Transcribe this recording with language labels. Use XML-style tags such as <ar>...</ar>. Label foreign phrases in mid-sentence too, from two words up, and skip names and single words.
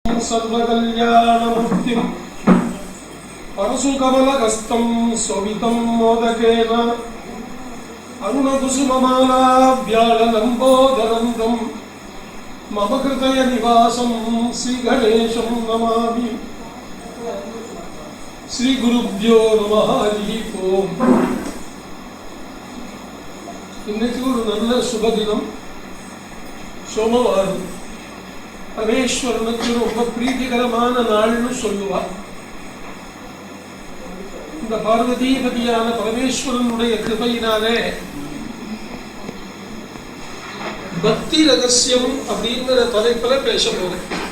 <sa>सर्वकल्याणमूर्तिं परशुकमलहस्तं सोवितं मोदकेन अरुणकुसुममालाव्याललम्बोदरं मम हृदयनिवासं श्रीगणेशं नमामि. श्रीगुरुभ्यो नमः. हरि ओम.</sa> <ta>இன்னைக்கு ஒரு நல்ல சுபதினம், சோமவாரம். பரமேஸ்வரனுக்கு ரொம்ப பிரீதிகரமான நாள்னு சொல்லுவார். இந்த பார்வதிபதியான பரமேஸ்வரனுடைய கிருபையினாலே பக்தி ரகசியம் அப்படிங்கிற தலைப்புல பேச போறேன்.</ta>